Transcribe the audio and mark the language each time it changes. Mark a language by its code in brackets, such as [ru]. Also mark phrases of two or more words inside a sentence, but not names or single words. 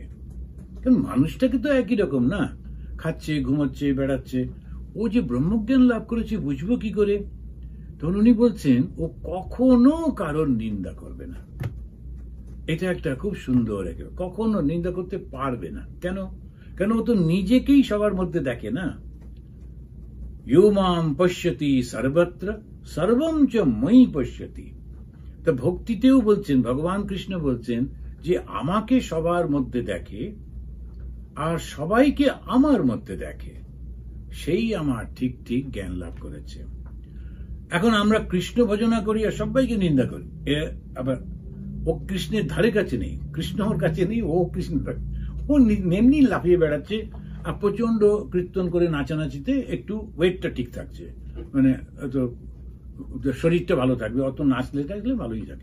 [bn] কারণ মানুষটাকে তো একই রকম না, খাচ্ছে, ঘুমাচ্ছে, বেড়াচ্ছে, ও যে ব্রহ্মজ্ঞান লাভ করেছে বুঝবো কি করে? তখন উনি বলছেন ও কখনো কারোর নিন্দা করবে না। এটা একটা খুব সুন্দর, কখনো নিন্দা করতে পারবে না। কেন ও তো নিজেকেই সবার মধ্যে দেখে না। [sa] ইয়ো মাম পশ্যতি সর্বত্র সর্বম চ ময়ি পশ্যতি। [bn] তা ভক্তিতেও বলছেন, ভগবান কৃষ্ণ বলছেন যে আমাকে সবার মধ্যে দেখে আর সবাইকে আমার মধ্যে দেখে, সেই আমার ঠিক ঠিক জ্ঞান লাভ করেছে। এখন আমরা কৃষ্ণ ভজনা করি আর সবাইকে নিন্দা করি, আবার ও কৃষ্ণের ধারে কাছে নেই, কৃষ্ণ ওর কাছে নেই, ও কৃষ্ণ ও এমনি লাফিয়ে বেড়াচ্ছে, আর প্রচন্ড কীর্তন করে নাচানাচিতে একটু ওয়েটটা ঠিক থাকছে, মানে শরীরটা ভালো থাকবে, অত নাচলে থাকলে ভালোই থাকে।